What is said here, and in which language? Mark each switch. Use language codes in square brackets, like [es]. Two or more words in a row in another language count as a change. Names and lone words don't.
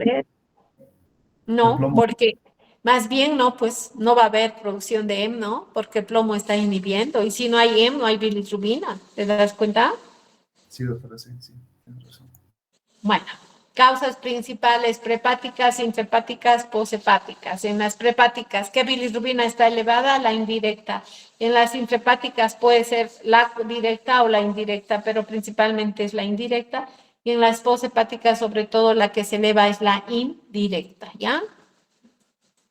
[es] ver, El no, plomo, porque más bien no, pues no va a haber producción de hemo, ¿no? Porque el plomo está inhibiendo y si no hay hemo, no hay bilirrubina, ¿te das cuenta? sí, doctora, sí, sí, tienes razón. Bueno, causas principales prehepáticas, intrahepáticas, poshepáticas. En las prehepáticas, ¿qué bilirrubina está elevada? La indirecta. En las intrahepáticas puede ser la directa o la indirecta, pero principalmente es la indirecta. Y en las poshepáticas, sobre todo, la que se eleva es la indirecta, ¿ya?